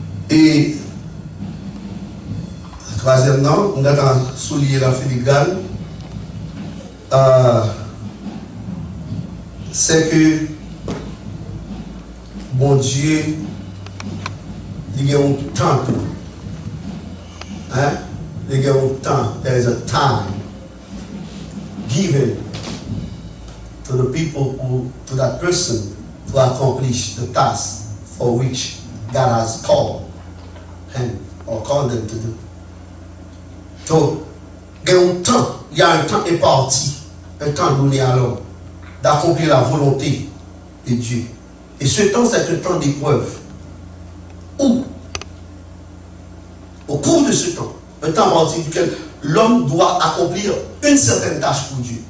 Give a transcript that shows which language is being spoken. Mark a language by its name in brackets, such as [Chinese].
[French] Et troisièmement, on a souligné la filigrane, c'est que bon Dieu, il y a un temps. Hein? Il y a un temps. [English] There is a time given to the people to that person to accomplish the task for which God has called him or called them to do. [French] Donc, il y a un temps imparti, un temps donné à l'homme d'accomplir la volonté de Dieu. Et ce temps, c'est un temps d'épreuve. Où, au cours de ce temps, un temps imparti duquel l'homme doit accomplir une certaine tâche pour Dieu.